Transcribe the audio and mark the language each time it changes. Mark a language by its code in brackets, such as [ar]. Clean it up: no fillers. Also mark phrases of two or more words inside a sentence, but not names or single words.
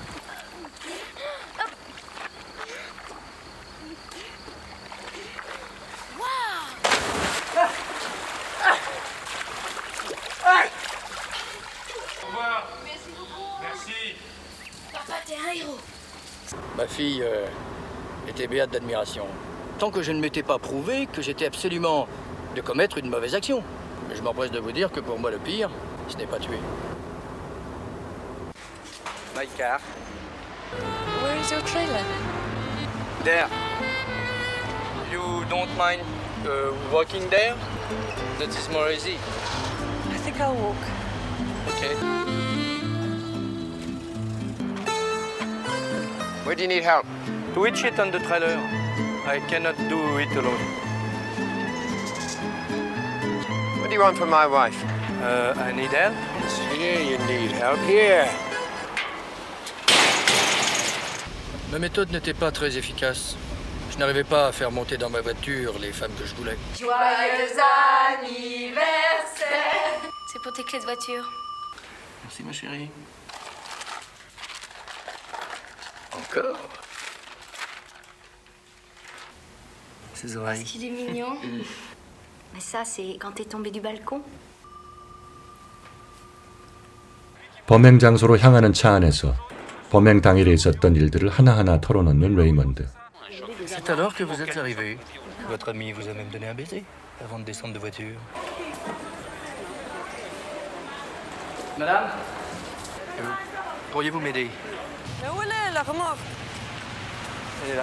[fr] Au revoir. Merci. Papa, t'es un héros. Ma fille était béate d'admiration. Tant que je ne m'étais pas prouvé que j'étais absolument de commettre une mauvaise action. Mais je m'empresse de vous dire que pour moi, le pire, ce n'est pas tuer. [en] My car. Where is your trailer? There. You don't mind walking there? That is more easy. I think I'll walk. Okay. Where do you need help? To hitch it on the trailer. I cannot do it alone. What do you want from my wife? I need help. Here you need help. Here. [fr] Ma méthode n'était pas très efficace. Je n'arrivais pas à faire monter dans ma voiture les femmes que je voulais. Joyeux anniversaire. C'est pour tes clés de voiture. Merci ma chérie. Encore. Ses oreilles. Il est mignon. Mais ça, c'est quand t'es tombé du balcon. [ko] 범행 장소로 향하는 차 안에서 범행 당일에 있었던 일들을 하나하나 털어놓는 레이먼드. [fr] C'est alors que vous êtes arrivé. Votre ami vous a même donné un baiser avant de descendre de voiture. Madame, pourriez-vous m'aider? Mais où elle est, la remorque? Elle est là.